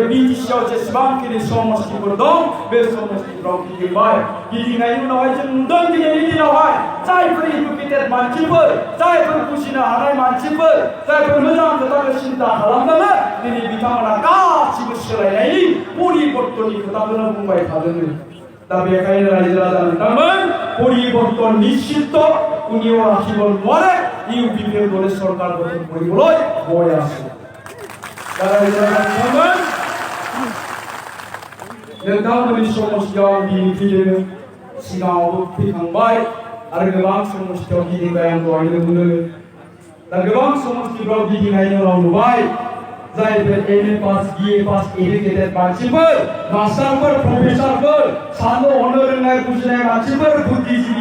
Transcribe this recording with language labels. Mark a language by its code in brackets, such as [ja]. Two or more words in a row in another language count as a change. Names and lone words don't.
[brx] बिटिसिआव जेसेबांखिनि समस्थिफोर दं बे समस्थिफ्राव गिदिंबाय गिदिंनायनि उनावहाय जों नुदों दिनैनि दिनावहाय जायफोर इडुकेटेड मानसिफोर जायफोर बुजिनो हानाय मानसिफोर जायफोर मोजां खोथाखौ सिन्ता खालामदों दिनै बिथांमोना गासिबो सोलायनायनि परिबर्तननि खोथाखौनो बुंबाय थादों दा बेखायनो रायजो राजा नोंथांमोन परिबर्तन निश्चित उनियाव राखिब नङारे इउपिपिएल दले सरकार गठन [as] কৰিবলৈ গৈ আছে [brx] नोंथांमोननि समस्यायाव गिदिंफैदों सिगाङावबो फैखांबाय आरो गोबां समस्यायाव गिदिंबाय आं दहायनो बुंदों दा गोबां समस्याफ्राव गिदिंनायनि उनाव नुबाय जायफोर एमए पास बिए पास एडुकेटेड मानसिफोर मास्टारफोर प्रफेसारफोर साननो हनो रोंनाय बुजिनाय मानसिफोर बुद्धिजीबी